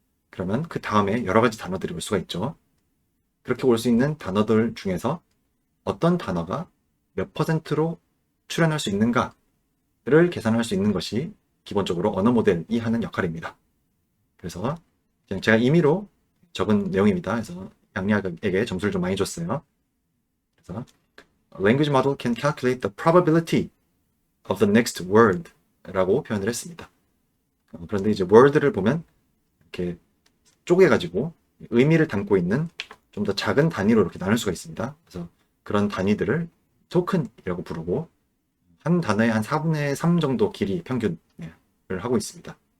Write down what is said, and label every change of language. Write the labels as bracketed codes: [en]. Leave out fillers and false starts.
[ko] 그러면 그 다음에 여러 가지 단어들이 올 수가 있죠. 그렇게 올 수 있는 단어들 중에서 어떤 단어가 몇 퍼센트로 출현할 수 있는가를 계산할 수 있는 것이 기본적으로 언어 모델이 하는 역할입니다. 그래서 그냥 제가 임의로 적은 내용입니다. 그래서 양리학에게 점수를 좀 많이 줬어요. 그래서 [en] language model can calculate the probability of the next word [ko] 라고 표현을 했습니다. 그런데 이제 word를 보면 이렇게 쪼개가지고 의미를 담고 있는 좀 더 작은 단위로 이렇게 나눌 수가 있습니다. 그래서 그런 단위들을 토큰이라고 부르고, 한 단어의 한 4분의 3 정도 길이 평균을 하고 있습니다.